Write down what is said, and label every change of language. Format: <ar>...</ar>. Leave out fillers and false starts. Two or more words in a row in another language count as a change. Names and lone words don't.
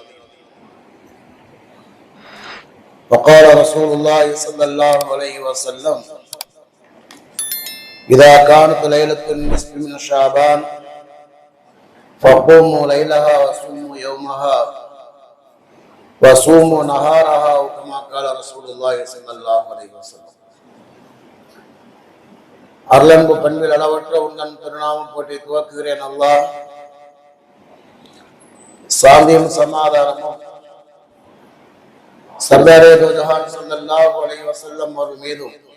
<ar>وقال رسول الله صلى الله عليه وسلم إذا كانت ليلة النصف من شعبان فقوموا ليلها وصوموا يومها وصوموا نهارها كما قال رسول الله صلى الله عليه وسلم.</ar> <ta>அருளன்பு பண்பில் அளவற்ற உந்தன் திருநாமம் போட்டி துவக்குகிறேன். அல்லாஹ் சாந்தியும் சமாதானமும்</ta> <ur>سردارِ دو جہاں</ur> <ar>صلى الله عليه وسلم</ar> <ta>அவர் மீதும்</ta>